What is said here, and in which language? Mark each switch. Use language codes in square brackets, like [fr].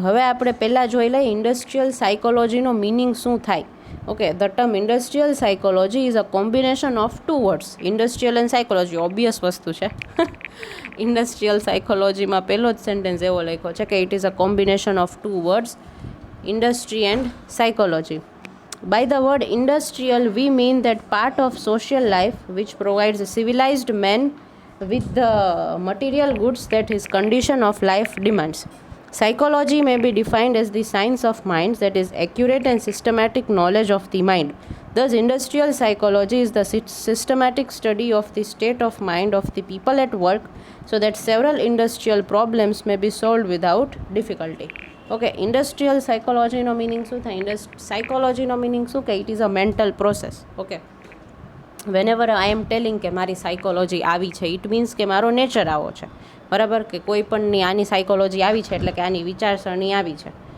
[gu] હવે આપણે પહેલાં જોઈ લઈએ ઇન્ડસ્ટ્રીયલ સાયકોલોજીનો મિનિંગ શું થાય. [en] Okay, the term industrial psychology is a combination of two words. [gu] Industrial and psychology obvious વસ્તુ છે. ઇન્ડસ્ટ્રીયલ સાયકોલોજીમાં પહેલો જ સેન્ટેન્સ એવો લખ્યો છે કે [en] It is a combination of two words, industry and psychology. By the word industrial, we mean that part of social life which provides civilized men with the material goods that his condition of life demands. Psychology may be defined as the science of minds, that is, accurate and systematic knowledge of the mind. Thus, industrial psychology is the systematic study of the state of mind of the people at work, so that several industrial problems may be solved without difficulty. [gu] Okay, industrial સાયકોલોજીનો meaning શું થાય? સાયકોલોજીનો meaning શું કે [en] It is a mental process. [gu] Okay, [en] whenever I am telling [gu] કે મારી psychology આવી છે, it means કે મારો નેચર આવો છે, બરાબર, કે કોઈ પણની આની સાયકોલોજી આવી છે એટલે કે આની વિચારસરણી આવી છે.